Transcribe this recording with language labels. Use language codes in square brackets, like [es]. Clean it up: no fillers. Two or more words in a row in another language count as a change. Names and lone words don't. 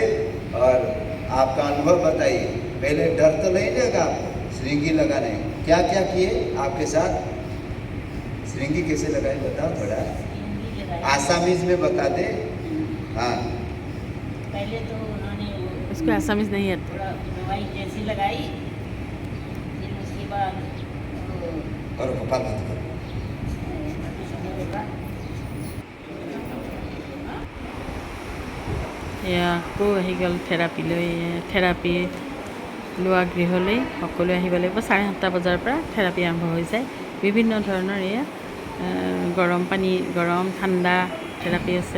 [hi] और आपका अनुभव बताइए, पहले डर तो नहीं लगा आपको श्रृंगी लगाने, क्या क्या किए आपके साथ, श्रृंगी कैसे लगाए बताओ थोड़ा, आसामीज में बता दे। हाँ पहले तो उन्होंने उसको आसामीज नहीं आती। थोड़ा दवाई जैसी लगाई, फिर उसके बाद और कपाल मत करो। [as] এয়া আকৌ আহি গ'ল থেৰাপিলৈ। থেৰাপি লোৱা গৃহলৈ সকলোৱে আহিব লাগিব। 7:30 বজাৰ পৰা থেৰাপি আৰম্ভ হৈ যায়। বিভিন্ন ধৰণৰ এয়া গৰম পানী, গৰম ঠাণ্ডা থেৰাপি আছে।